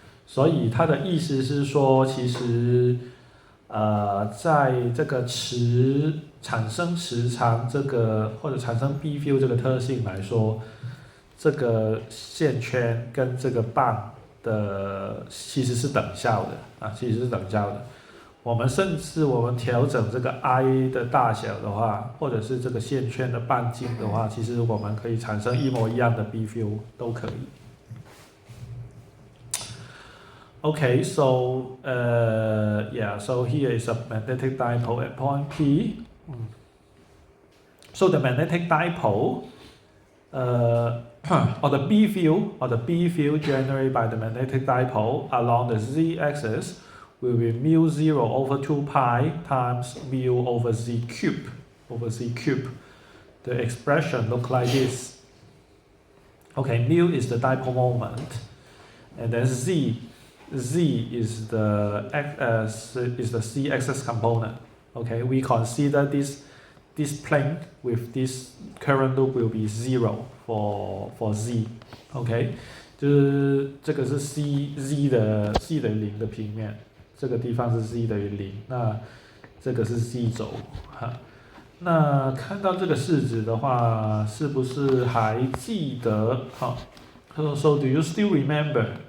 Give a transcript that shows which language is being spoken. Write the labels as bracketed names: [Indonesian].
[Chinese] 所以它的意思是说，其实在这个产生磁场这个或者产生 B field 这个特性来说，这个线圈跟这个棒其实是等效的啊，其实是等效的。甚至我们调整这个 I 的大小的话，或者是这个线圈的半径的话，其实我们可以产生一模一样的 B field 都可以。 [English] Okay, so so here is a magnetic dipole at point P. So the magnetic dipole, or the B field generated by the magnetic dipole along the z-axis will be mu 0 over 2 pi times mu over z cube. The expression looks like this. Okay, mu is the dipole moment, and then z is the z-axis component. Okay, we consider this plane with this current loop will be 0 for z. [Chinese] Okay, 就是这个是 z 等于0的平面，这个地方是 z 等于0，那这个是 z 轴哈。那看到这个式子的话，是不是还记得？好。 [English] So do you still remember?